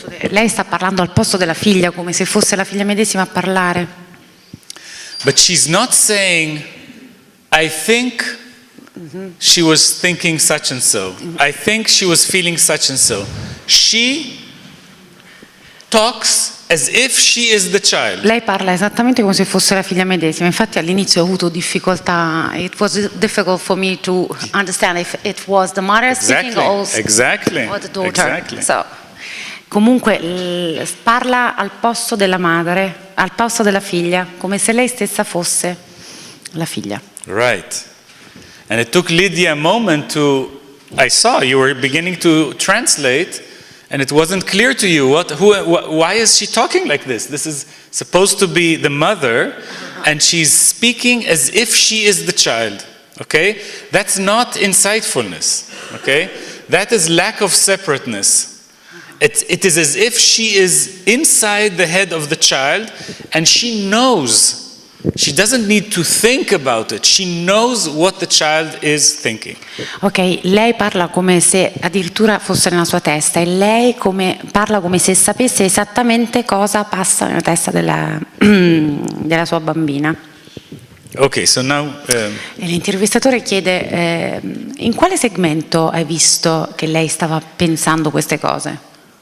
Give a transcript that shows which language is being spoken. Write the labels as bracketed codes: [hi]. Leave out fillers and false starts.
[it] Lei sta parlando al posto della figlia, come se fosse la figlia medesima a parlare. [en] But she's not saying, I think she was thinking such and so. I think she was feeling such and so. She talks as if she is the child. [it] Lei parla esattamente come se fosse la figlia medesima. Infatti all'inizio ho avuto difficoltà. [en] It was difficult for me to understand if it was the mother speaking or the daughter. Exactly. [it] So, comunque parla al posto della madre, al posto della figlia, come se lei stessa fosse la figlia. [en] Right. And it took Lydia a moment to, I saw you were beginning to translate, and it wasn't clear to you why is she talking like this? This is supposed to be the mother, and she's speaking as if she is the child. Okay? That's not insightfulness. Okay? That is lack of separateness. It is as if she is inside the head of the child, and she knows. She doesn't need to think about it. She knows what the child is thinking. [it] Ok, lei parla come se addirittura fosse nella sua testa e lei parla come se sapesse esattamente cosa passa nella testa della sua bambina. [en] Ok, so now... [it] E l'intervistatore chiede in quale segmento hai visto che lei stava pensando queste cose?